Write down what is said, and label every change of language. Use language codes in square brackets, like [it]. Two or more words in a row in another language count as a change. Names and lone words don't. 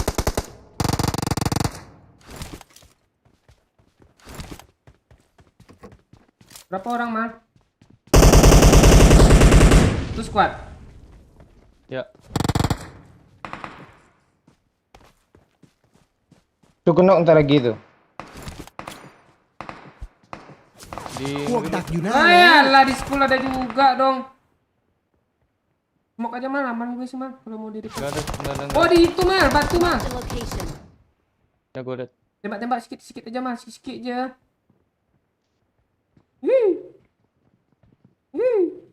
[id] Berapa orang, Mal? Itu squad. Ya. Tuh kena ntar lagi tuh. Di [th] พวกดักอยู่หน้าแล้ว [id] Ayolah, di sekolah ada juga dong. Smoke aja Mal, aman gue sih Mal. Kalau mau di depan. enggak. Oh, di itu Mal, batu Mal. [en] The location. [id] Ya gue udah. Tembak-tembak sikit-sikit aja Mal, sikit-sikit aja. Wih. Wih.